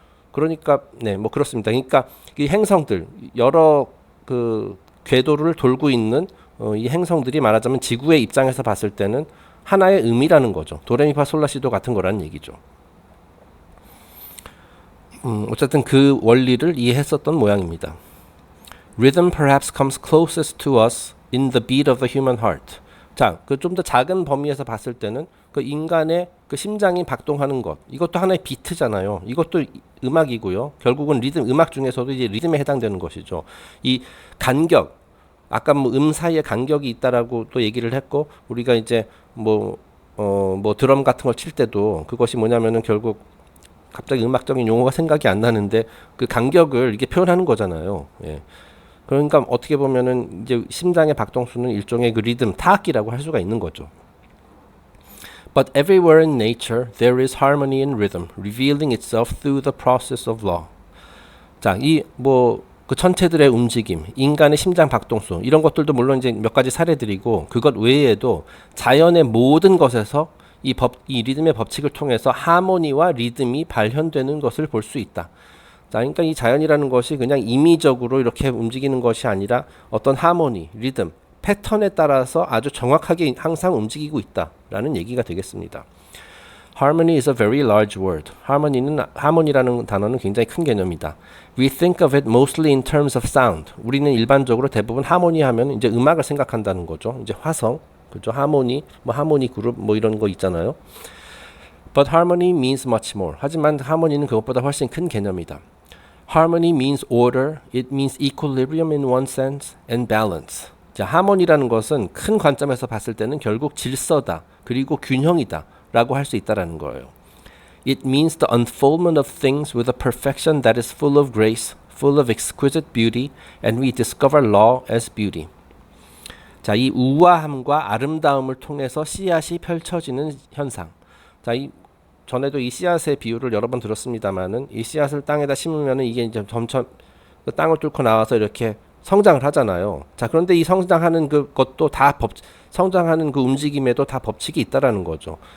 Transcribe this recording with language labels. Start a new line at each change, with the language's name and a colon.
Korean: 그러니까 네, 뭐 그렇습니다. 그러니까 이 행성들 여러 그 궤도를 돌고 있는 이 행성들이 말하자면 지구의 입장에서 봤을 때는 하나의 의미라는 거죠. 도레미파솔라시도 같은 거라는 얘기죠. 어쨌든 그 원리를 이해했었던 모양입니다.
English: Rhythm perhaps comes closest to us in the beat of the human heart.
Korean: 자, 그 좀 더 작은 범위에서 봤을 때는 그 인간의 그 심장이 박동하는 것, 이것도 하나의 비트잖아요. 이것도 음악이고요. 결국은 리듬, 음악 중에서도 이제 리듬에 해당되는 것이죠. 이 간격, 아까 뭐 사이에 간격이 있다라고 또 얘기를 했고, 우리가 이제 뭐 드럼 같은 걸 칠 때도 그것이 뭐냐면은 결국 갑자기 음악적인 용어가 생각이 안 나는데 그 간격을 이게 표현하는 거잖아요. 예. 그러니까 어떻게 보면은 이제 심장의 박동수는 일종의 그 리듬, 타악기라고 할 수가 있는 거죠.
English: But everywhere in nature there is harmony and rhythm, revealing itself through the process of law.
Korean: 자, 이 뭐 그 천체들의 움직임, 인간의 심장 박동수 이런 것들도 물론 이제 몇 가지 사례들이고 그것 외에도 자연의 모든 것에서 이 리듬의 법칙을 통해서 하모니와 리듬이 발현되는 것을 볼 수 있다. 자, 그러니까 이 자연이라는 것이 그냥 임의적으로 이렇게 움직이는 것이 아니라 어떤 하모니, 리듬, 패턴에 따라서 아주 정확하게 항상 움직이고 있다라는 얘기가 되겠습니다.
English: Harmony is a very large word.
Korean: 하모니라는 단어는 굉장히 큰 개념이다.
English: We think of it mostly in terms of sound.
Korean: 우리는 일반적으로 대부분 하모니 하면 이제 음악을 생각한다는 거죠. 이제 화성, 그죠? 하모니, 뭐 하모니 그룹 뭐 이런 거 있잖아요.
English: But harmony means much more.
Korean: 하지만 하모니는 그것보다 훨씬 큰 개념이다.
English: Harmony means order, it means equilibrium in one sense, and balance.
Korean: 자, 하모니라는 것은 큰 관점에서 봤을 때는 결국 질서다, 그리고 균형이다 라고 할 수 있다라는 거예요.
English: It means the unfoldment of things with a perfection that is full of grace, full of exquisite beauty, and we discover law as beauty.
Korean: 자, 이 우아함과 아름다움을 통해서 씨앗이 펼쳐지는 현상. 자, 전에도 이 씨앗의 비유를 여러 번 들었습니다만은 이 씨앗을 땅에다 심으면은 이게 이제 점점 그 땅을 뚫고 나와서 이렇게 성장을 하잖아요. 자, 그런데 이 성장하는 그것도 다 성장하는 그 움직임에도 다 법칙이 있다라는 거죠.